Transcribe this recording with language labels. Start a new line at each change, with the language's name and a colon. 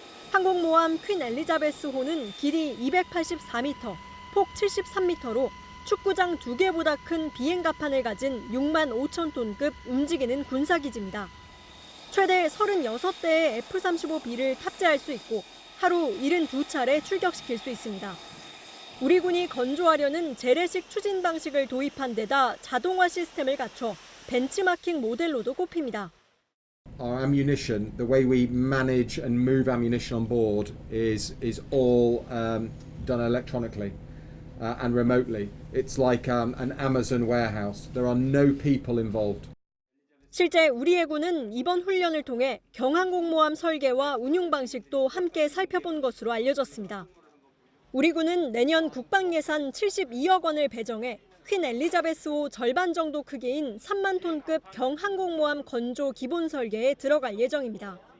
Korean: 항공모함 퀸 엘리자베스호는 길이 284m, 폭 73m로 축구장 2개보다 큰 비행갑판을 가진 6만 5천 톤급 움직이는 군사기지입니다. 최대 36대의 F-35B를 탑재할 수 있고 하루 72차례 출격시킬 수 있습니다. 우리 군이 건조하려는 재래식 추진 방식을 도입한 데다 자동화 시스템을 갖춰 벤치마킹 모델로도 꼽힙니다.
English: Our ammunition, the way we manage and move ammunition on board is all done electronically and remotely. It's like an Amazon warehouse. There are no people involved.
Korean: 실제 우리 해군은 이번 훈련을 통해 경항공모함 설계와 운용 방식도 함께 살펴본 것으로 알려졌습니다. 우리 군은 내년 국방 예산 72억 원을 배정해 퀸 엘리자베스호 절반 정도 크기인 3만 톤급 경항공모함 건조 기본 설계에 들어갈 예정입니다.